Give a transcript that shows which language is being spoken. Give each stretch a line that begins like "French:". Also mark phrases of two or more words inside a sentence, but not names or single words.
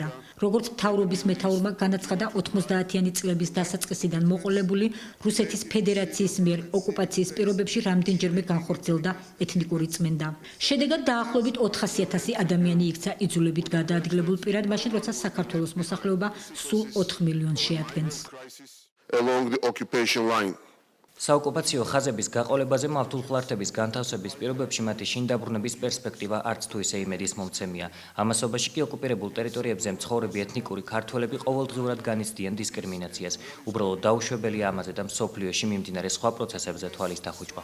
Georgian: როგორც მთავრობის მეთაურმა განაცხადა 90-იანი წლების დასაწყისიდან მოყოლებული რუსეთის ფედერაციის მიერ ოკუპაციის პირობებში რამდენჯერმე განხორციელდა ეთნიკური წმენდა. შედეგად დაახლოებით 400,000 ადამიანი იქცა იზოლებით გადაადგილებულ პირად, მაშინ როცა საქართველოს მოსახლეობა სულ 4 მილიონს შეადგენს.
English: along the occupation line.
Georgian: საოკუპაციო ხაზების გაყოლებაზე მავთულხლართების განთავსების პირობებში მათი შინ დაბრუნების პერსპექტივა არც თუ ისე იმედის მომცემია. ამასობაში კი ოკუპირებულ ტერიტორიებზე მცხოვრები ეთნიკური ქართველები ყოველდღიურად განიცდიან დისკრიმინაციას. უბრალოდ დაუშვებელია ამაზე და მსოფლიოში მიმდინარე სხვა პროცესებზე თვალის დახუჭვა.